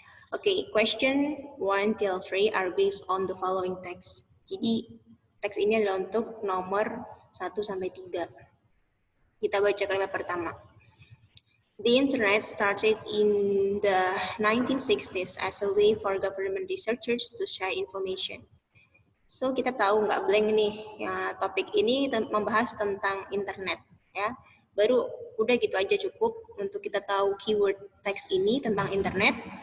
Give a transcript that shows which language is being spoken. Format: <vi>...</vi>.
<en>Oke, question 1 till 3 are based on the following text.</en> <id>Jadi teks ini adalah untuk nomor 1 sampai 3. Kita baca kalimat pertama.</id> <en>The internet started in the 1960s as a way for government researchers to share information.</en> <id>So kita tahu nggak blank nih, ya, topik ini membahas tentang internet ya. Baru udah gitu aja cukup untuk kita tahu keyword teks ini tentang internet.</id>